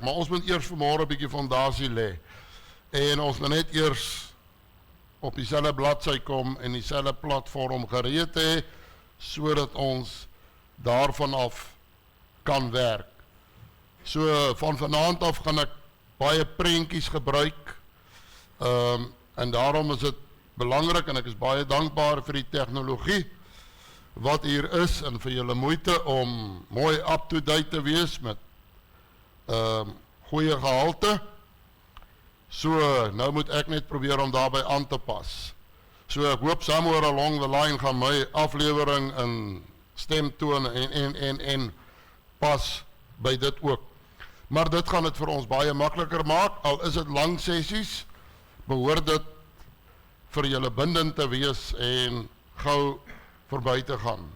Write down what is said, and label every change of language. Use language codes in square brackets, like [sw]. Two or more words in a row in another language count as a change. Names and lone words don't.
[af] Maar ons moet eers vanmôre 'n bietjie fondasie lê. En ons moet net eers op dieselfde bladsy kom en dieselfde platform gereed hê, sodat ons daarvan af kan werk. So van vanaand af gaan ek baie prentjies gebruik. En daarom is dit belangrik en ek is baie dankbaar vir die tegnologie wat hier is en vir julle moeite om mooi up-to-date te wees met goeie gehalte. So, nou moet ek net probeer om daarby aan te pas. So, ek hoop [en] somewhere along the line [af] gaan my aflewering en stemtoon en pas by dit ook. Maar dit gaan dit vir ons baie makliker maak, al is dit lang sessies, behoort dit vir julle bindend te wees en gou verby te gaan.